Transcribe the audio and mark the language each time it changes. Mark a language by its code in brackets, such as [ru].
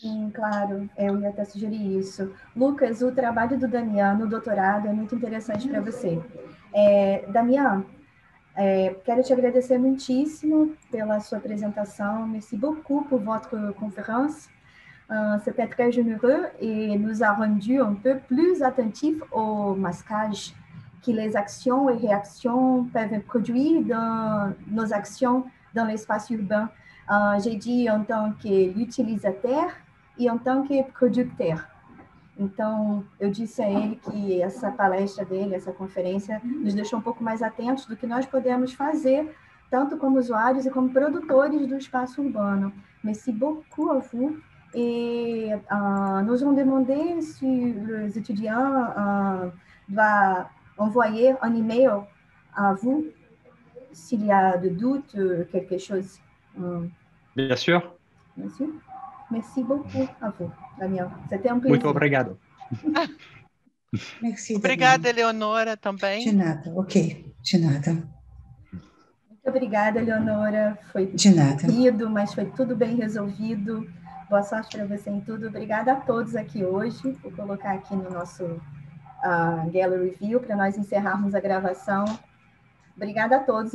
[pt] Sim, claro. Eu ia até sugerir isso. Lucas, o trabalho do Damian no doutorado é muito interessante para você. Damian, quero te agradecer muitíssimo pela sua apresentação. [fr] Merci beaucoup pour votre conférence. C'était très généreux et nous a rendu un peu plus attentifs au masquage que les actions et réactions peuvent produire dans nos actions dans l'espace urbain. J'ai dit en tant qu'utilisateur e en tant que producteur. [pt] Então, eu disse a ele que essa palestra dele, essa conferência, nos deixou um pouco mais atentos do que nós podemos fazer, tanto como usuários e como produtores do espaço urbano. [fr] Merci beaucoup à vous. Et nous avons demandé si les étudiants doivent envoyer un email à vous s'il y a de doutes, quelque chose. Bien sûr. Bien sûr. Merci beaucoup à vous, Damian. C'était um plaisir. [pt] Muito obrigado. [fr] Merci, [pt] Obrigada, Eleonora, também. De nada, ok. De nada. Muito obrigada, Eleonora. Foi De nada. corrido, mas foi tudo bem resolvido. Boa sorte para você em tudo. Obrigada a todos aqui hoje. Vou colocar aqui no nosso Gallery View para nós encerrarmos a gravação. Obrigada a todos.